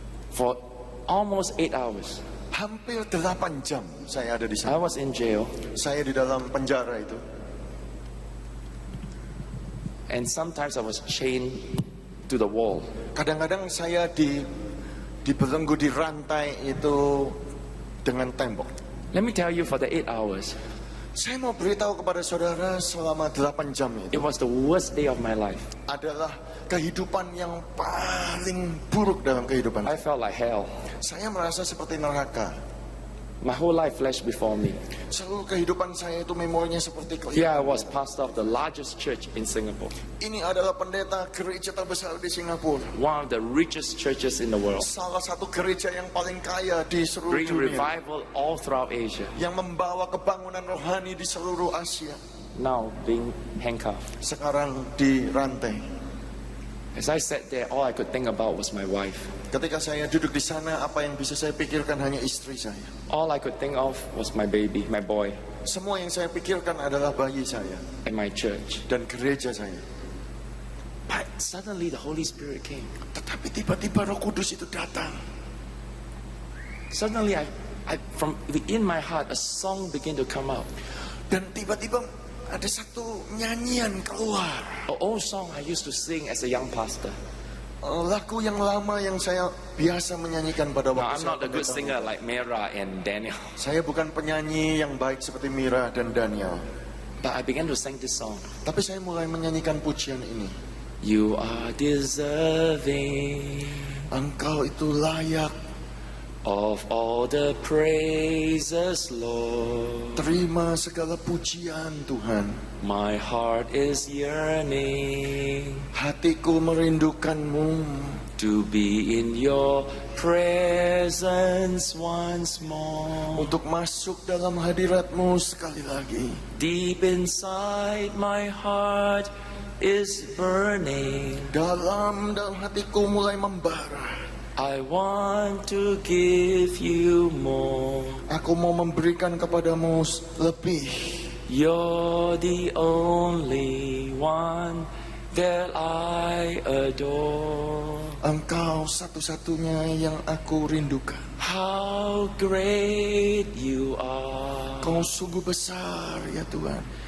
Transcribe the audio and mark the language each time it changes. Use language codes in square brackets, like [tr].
[en] For almost 8 hours. [id] Hampir 8 jam saya ada di [en] I [id] sana. [en] was in jail. [id] Saya di dalam penjara itu. [en] And sometimes I was chained to the wall. [id] Kadang-kadang saya dibelenggu di rantai itu dengan tembok. [en] Let me tell you, for the 8 hours, [id] Saya mau beritahu kepada saudara, selama 8 jam [en] it [id] itu [en] was the worst day of my life. [id] adalah kehidupan yang paling buruk dalam kehidupan [en] I [id] saya. [en] felt like hell. [id] Saya merasa seperti neraka. [en] My whole life flashed before me. [id] Seluruh kehidupan saya itu memorinya seperti [en] Here I [id] kelihatan. [en] was, pastor of the largest church in Singapore, [id] Ini adalah pendeta gereja terbesar di Singapura. [en] one of the richest churches in the world, [id] Salah satu gereja yang paling kaya di seluruh [en] bring [id] dunia. [en] revival all throughout Asia. [id] Yang membawa kebangunan rohani di seluruh Asia. [en] Now being handcuffed. [id] Sekarang dirantai. [en] As I sat there, all I could think about was my wife. [id] Ketika saya duduk di sana, apa yang bisa saya pikirkan hanya istri saya. [en] All I could think of was my baby, my boy, [id] Semua yang saya pikirkan adalah bayi saya [en] and my church. [id] dan gereja saya. [en] But suddenly the Holy Spirit came. [id] Tetapi tiba-tiba Roh Kudus itu datang. [en] Suddenly from within my heart, a song began to come out. [id] Dan tiba-tiba ada satu nyanyian keluar. [en] An old song I used to sing as a young pastor. [id] Lagu yang lama yang saya biasa menyanyikan pada [en] Now, [id] waktu [en] I'm [id] saya [en] not a good [id] pendeta. [en] singer like Mera and Daniel, [id] Saya bukan penyanyi yang baik seperti Mira dan Daniel. [en] but I began to sing this song. [id] Tapi saya mulai menyanyikan pujian ini. [en] You are deserving [id] Engkau itu layak [en] of all the praises, Lord. [id] terima segala pujian Tuhan. [en] My heart is yearning [id] Hatiku merindukanmu [en] to be in your presence once more. [id] untuk masuk dalam hadiratmu sekali lagi. [en] Deep inside my heart is burning. [id] Dalam hatiku mulai membara. [en] I want to give you more. [id] Aku mau memberikan kepadamu lebih. [en] You're the only one that I adore. [id] Engkau satu-satunya yang aku rindukan. [en] How great you are. [id] Kau sungguh besar ya Tuhan.